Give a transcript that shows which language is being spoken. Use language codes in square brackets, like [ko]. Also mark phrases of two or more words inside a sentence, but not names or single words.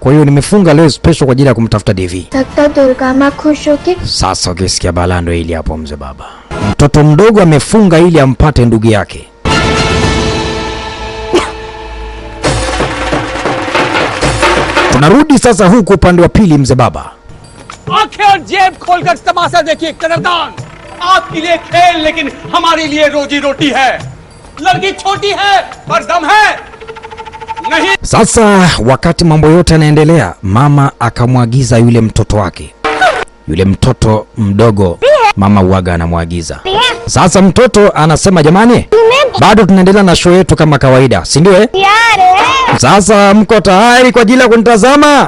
[sw] Kwa hiyo nimefunga leo special kwa ajili ya kumtafuta Devi. Sasa ukisikia balando hili hapo mzee baba. Mtoto mdogo amefunga ili ampate ndugu yake. Tunarudi sasa huku upande wa pili mzee baba. [hi] आंखें और जेब खोलकर तमाशा देखिए कदरदान। आपके लिए खेल लेकिन हमारे लिए रोजी रोटी है। लड़की छोटी है पर दम है नहीं। [sw] Sasa wakati mambo yote yanaendelea, mama akamwagiza yule mtoto wake, yule mtoto mdogo, mama uaga anamwagiza. Sasa mtoto anasema jamani, bado tunaendelea na show yetu kama kawaida, si ndio eh? Sasa mko tayari kwa ajili ya kunitazama?